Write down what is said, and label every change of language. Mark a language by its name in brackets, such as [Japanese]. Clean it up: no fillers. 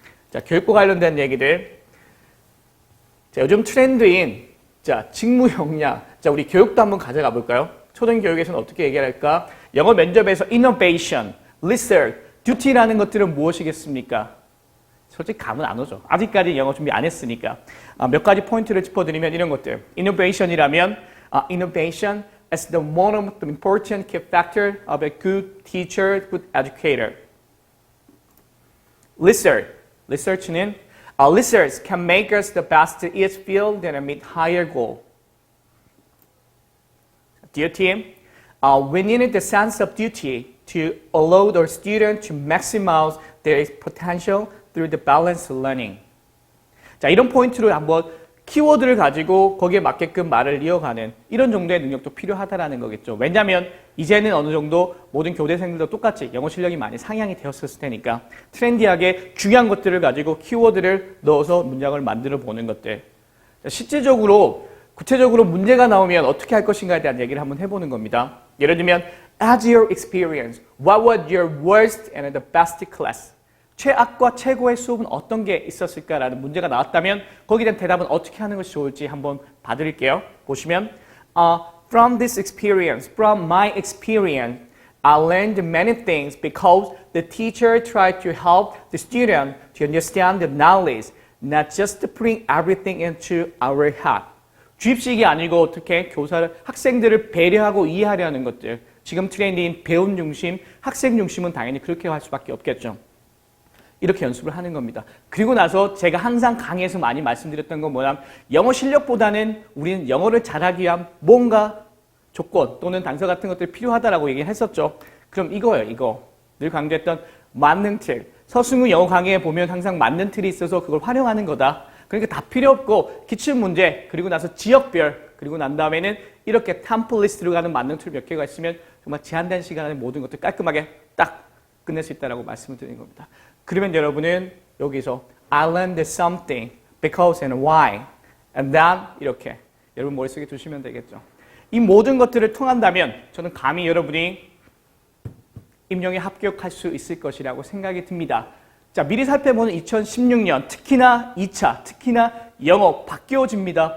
[Korean] 자, 교육과 관련된 얘기들. 자, 요즘 트렌드인 직무 역량. 자, 우리 교육도 한번 가져가 볼까요? 초등교육에서는 어떻게 얘기할까? 영어 면접에서 innovation, research, duty라는 것들은 무엇이겠습니까? 솔직히 감은 안 오죠. 아직까지 영어 준비 안 했으니까. 몇 가지 포인트를 짚어드리면 이런 것들. [English] innovation이라면 innovation as the most important key factor of a good teacher, good educator. Research는 research can make us the best in each field and meet higher goal. Duty, we need the sense of duty to allow the student to maximize their potential through the balanced learning. [Korean] 자, 이런 포인트를 한번 키워드를 가지고 거기에 맞게끔 말을 이어가는 이런 정도의 능력도 필요하다라는 거겠죠. 왜냐하면 이제는 어느 정도 모든 교대생들도 똑같이 영어 실력이 많이 상향이 되었을 테니까 트렌디하게 중요한 것들을 가지고 키워드를 넣어서 문장을 만들어 보는 것들. 실질적으로 구체적으로 문제가 나오면 어떻게 할 것인가에 대한 얘기를 한번 해보는 겁니다. [English] 예를 들면 as your experience, what was your worst and the best class? [Korean] 최악과 최고의 수업은 어떤 게 있었을까라는 문제가 나왔다면 거기에 대한 대답은 어떻게 하는 것이 좋을지 한번 봐드릴게요. [English] 보시면 from my experience, I learned many things because the teacher tried to help the student to understand the knowledge, not just to bring everything into our head. [Korean] 주입식이 아니고 어떻게 학생들을 배려하고 이해하려는 것들. 지금 트렌드인 배움 중심, 학생 중심은 당연히 그렇게 할 수밖에 없겠죠. 이렇게 연습을 하는 겁니다. 그리고 나서 제가 항상 강의에서 많이 말씀드렸던 건 뭐냐면 영어 실력보다는 우리는 영어를 잘하기 위한 뭔가 조건 또는 단서 같은 것들이 필요하다라고 얘기를 했었죠. 그럼 이거예요. 이거. 늘 강조했던 만능 틀. 서승우 영어 강의에 보면 항상 만능 틀이 있어서 그걸 활용하는 거다. 그러니까 다 필요 없고 기출문제 그리고 나서 지역별 그리고 난 다음에는 이렇게 템플리스트로 가는 만능 툴 몇 개가 있으면 정말 제한된 시간 안에 모든 것들 깔끔하게 딱 끝낼 수 있다라고 말씀을 드리는 겁니다. 그러면 여러분은 여기서 [English] I learned something because and why. And then [Korean] 이렇게 여러분 머릿속에 두시면 되겠죠. 이 모든 것들을 통한다면 저는 감히 여러분이 임용에 합격할 수 있을 것이라고 생각이 듭니다. 자, 미리 살펴보는 2016년, 특히나 2차, 특히나 영어 바뀌어집니다.